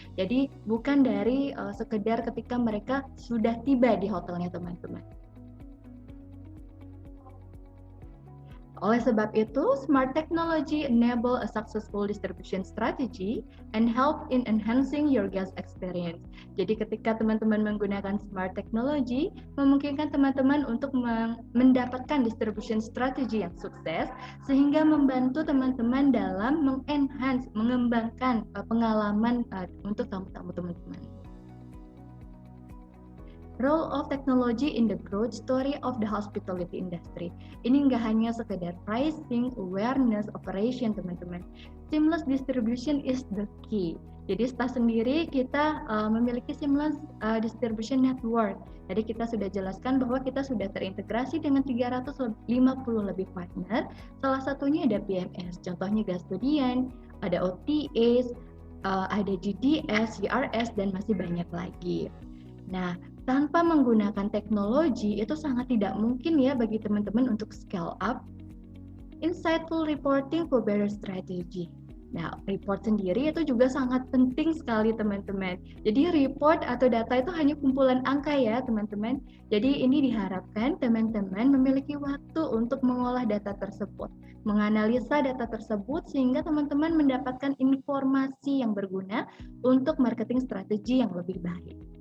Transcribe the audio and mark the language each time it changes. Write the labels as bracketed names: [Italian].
[Indonesian] Jadi bukan dari sekedar ketika mereka sudah tiba di hotelnya teman-teman. Oleh sebab itu, [English] smart technology enable a successful distribution strategy and help in enhancing your guest experience. [Indonesian] Jadi ketika teman-teman menggunakan smart technology, memungkinkan teman-teman untuk mendapatkan distribution strategy yang sukses, sehingga membantu teman-teman dalam mengenhance, mengembangkan pengalaman untuk tamu-tamu teman-teman. [English] Role of technology in the growth story of the hospitality industry. [Indonesian] Ini nggak hanya sekedar pricing, awareness, operation teman-teman. [English] Seamless distribution is the key. [Indonesian] Jadi STA sendiri kita memiliki seamless distribution network. Jadi kita sudah jelaskan bahwa kita sudah terintegrasi dengan 350 lebih partner. Salah satunya ada PMS, contohnya Gastodian, ada OTAs, ada GDS, CRS, dan masih banyak lagi. Nah, tanpa menggunakan teknologi itu sangat tidak mungkin ya bagi teman-teman untuk scale up. [English] Insightful reporting for better strategy. [Indonesian] Nah, report sendiri itu juga sangat penting sekali teman-teman. Jadi report atau data itu hanya kumpulan angka ya teman-teman. Jadi ini diharapkan teman-teman memiliki waktu untuk mengolah data tersebut, menganalisa data tersebut sehingga teman-teman mendapatkan informasi yang berguna untuk marketing strategi yang lebih baik.